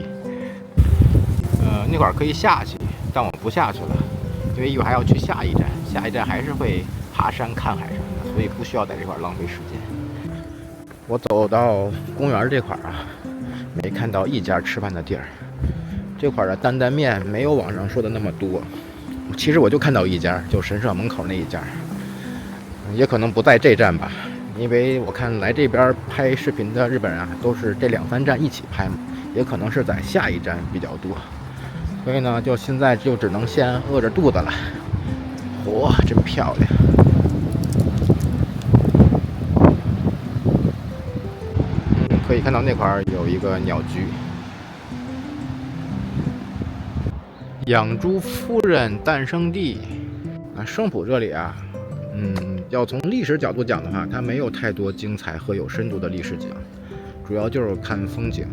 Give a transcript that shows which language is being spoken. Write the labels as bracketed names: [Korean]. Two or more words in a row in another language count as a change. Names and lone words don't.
[Chinese] 那塊可以下去，但我不下去了，因為一會兒還要去下一站，下一站還是會爬山看海什麼的，所以不需要在這塊浪費時間。我走到公園這塊啊，沒看到一家吃飯的地兒。這塊的擔擔麵沒有網上說的那麼多，其實我就看到一家，就神社門口那一家，也可能不在這站吧，因為我看來這邊拍視頻的日本人啊，都是這2、3站一起拍嘛，也可能是在下一站比較多，所以呢，就現在就只能先餓着肚子了。嚯，真漂亮！可以看到那塊有一個鳥居。養豬夫人誕生地，那聖浦這裡啊，要從歷史角度講的話，它沒有太多精彩和有深度的歷史講，主要就是看風景。